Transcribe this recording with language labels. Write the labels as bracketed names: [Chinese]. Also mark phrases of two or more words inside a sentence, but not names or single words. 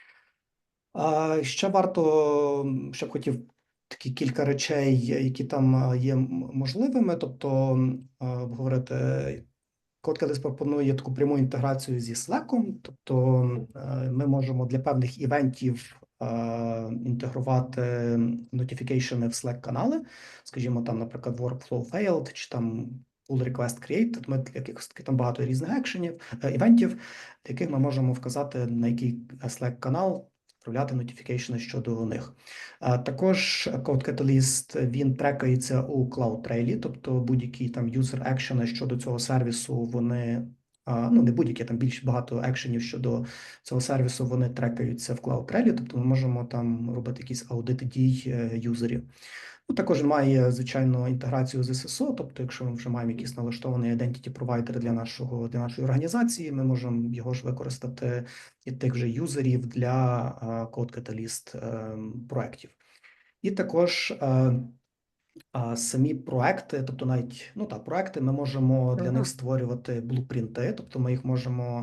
[Ukrainian] Ще варто, ще б хотів такі кілька речей, які там є можливими, тобто обговорити. CodeCatalyst пропонує таку пряму інтеграцію зі Slack, тобто ми можемо для певних івентів інтегрувати notification в Slack-канали, скажімо, там, наприклад, [English] workflow failed, [Ukrainian] чи там [English] pull request created, [Ukrainian] ми для якихось там багато різних івентів, для яких ми можемо вказати, на який Slack-канал відправляти notification щодо них. Також CodeCatalyst, він трекається у CloudTrail, тобто будь-які там [English] user action [Ukrainian] щодо цього сервісу, вони, не будь-які, там більш багато екшенів щодо цього сервісу, вони трекаються в CloudTrail, тобто ми можемо там робити якісь аудити дій юзерів. Також має, звичайно, інтеграцію з SSO, тобто якщо ми вже маємо якийсь налаштований [English] identity provider [Ukrainian] для нашої організації, ми можемо його ж використати і тих же юзерів для CodeCatalyst проєктів. І також самі проекти, тобто навіть проекти, ми можемо для них створювати блупринти, тобто ми їх можемо